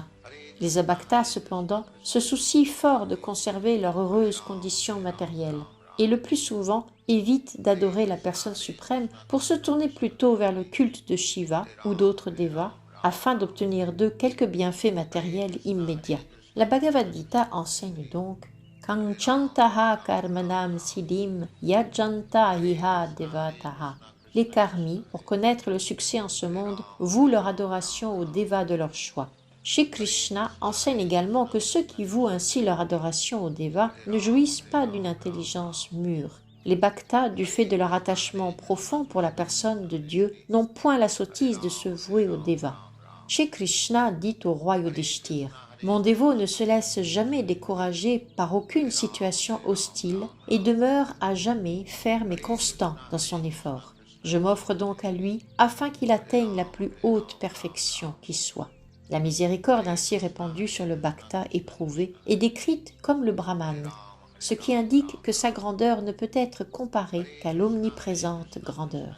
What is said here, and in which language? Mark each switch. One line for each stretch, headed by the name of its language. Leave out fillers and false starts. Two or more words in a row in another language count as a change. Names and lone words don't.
French: Les Bhaktas, cependant, se soucient fort de conserver leur heureuse condition matérielle et le plus souvent évitent d'adorer la personne suprême pour se tourner plutôt vers le culte de Shiva ou d'autres devas afin d'obtenir d'eux quelques bienfaits matériels immédiats. La Bhagavad Gita enseigne donc
Sanskrit: काङ्क्षन्तः कर्मणां सिद्धिं यजन्त इह देवताः.
French: Les karmis, pour connaître le succès en ce monde, vouent leur adoration aux devas de leur choix. Shri Krishna enseigne également que ceux qui vouent ainsi leur adoration aux devas ne jouissent pas d'une intelligence mûre. Les Bhaktas, du fait de leur attachement profond pour la personne de Dieu, n'ont point la sottise de se vouer aux devas. Shri Krishna dit au roi Yudhishthira « Mon dévot ne se laisse jamais décourager par aucune situation hostile et demeure à jamais ferme et constant dans son effort. Je m'offre donc à lui afin qu'il atteigne la plus haute perfection qui soit. » La miséricorde ainsi répandue sur le Bhakta éprouvé est décrite comme le Brahman, ce qui indique que sa grandeur ne peut être comparée qu'à l'omniprésente grandeur.